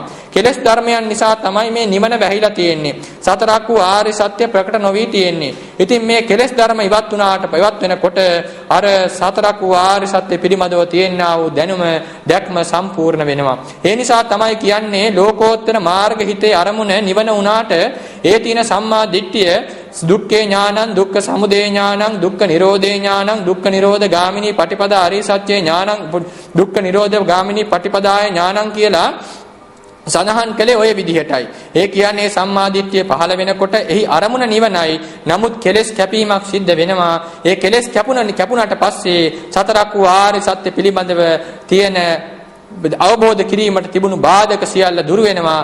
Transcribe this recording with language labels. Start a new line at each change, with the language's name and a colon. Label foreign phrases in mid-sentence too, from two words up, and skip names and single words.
Sinhala: කෙලෙස් ධර්මයන් නිසා තමයි මේ නිවන වැහිලා තියෙන්නේ. සතරක් වූ ආර්ය සත්‍ය ප්‍රකට නොවී තියෙන්නේ. ඉතින් මේ කෙලෙස් ධර්ම ඉවත් වෙනකොට අර සතරක් වූ ආර්ය සත්‍ය පිළිබඳව තියෙනා වූ දැනුම දැක්ම සම්පූර්ණ වෙනවා. ඒ නිසා තමයි කියන්නේ ලෝකෝත්තර මාර්ග හිතේ අරමුණ නිවන උනාට ඒ තියෙන සම්මා දිට්ඨිය
Pali: දුක්ඛේ ඥානං, දුක්ඛ සමුදය ඥානං, දුක්ඛ නිරෝධේ ඥානං, දුක්ඛ නිරෝධ ගාමිනී පටිපදා ආර්ය සත්‍ය ඥානං, දුක්ඛ නිරෝධ ගාමිනී පටිපදාය ඥානං
Sinhala: කියලා සඳහන් කළේ ওই විදිහටයි. ඒ කියන්නේ සම්මාදිට්ඨිය පහළ වෙනකොට එහි අරමුණ නිවනයි. නමුත් කෙලෙස් කැපීමක් සිද්ධ වෙනවා. ඒ කෙලෙස් කැපුණාට පස්සේ සතරක් වූ ආර්ය සත්‍ය පිළිබඳව තියෙන අවබෝධ කිරීමට තිබුණු බාධක සියල්ල දුරු වෙනවා.